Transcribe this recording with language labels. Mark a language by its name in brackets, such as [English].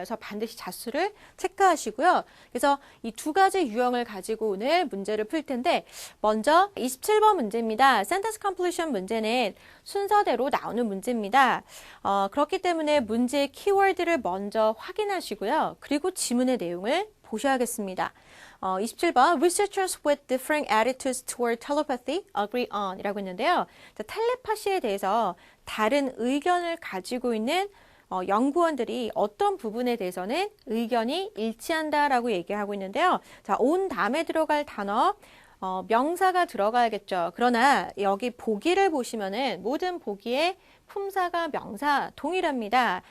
[Korean] 그래서 반드시 자수를 체크하시고요. 그래서 이 두 가지 유형을 가지고 오늘 문제를 풀 텐데, 먼저 27번 문제입니다. Sentence Completion 문제는 순서대로 나오는 문제입니다. 그렇기 때문에 문제의 키워드를 먼저 확인하시고요. 그리고 지문의 내용을 보셔야겠습니다. [English] 27번 Researchers with differing attitudes toward telepathy agree on [Korean] 이라고 했는데요. 자, 텔레파시에 대해서 다른 의견을 가지고 있는 연구원들이 어떤 부분에 대해서는 의견이 일치한다라고 얘기하고 있는데요. 자, on 다음에 들어갈 단어 명사가 들어가야겠죠. 그러나 여기 보기를 보시면은 모든 보기에 품사가 명사 동일합니다.